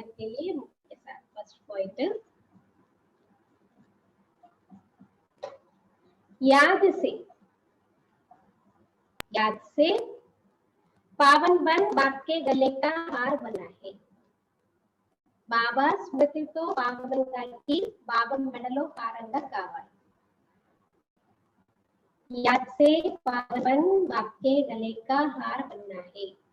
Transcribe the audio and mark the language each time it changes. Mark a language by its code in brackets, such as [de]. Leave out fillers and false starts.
[hi] के लिए first point याद से पावन बन बाप के गले का हार बना है। [te] బాబా స్మృతితో పావనంగాకి బాబా మెడలో హారంగా కావాలి. [hi] याद से पावन बाप के गले का हार बनना है।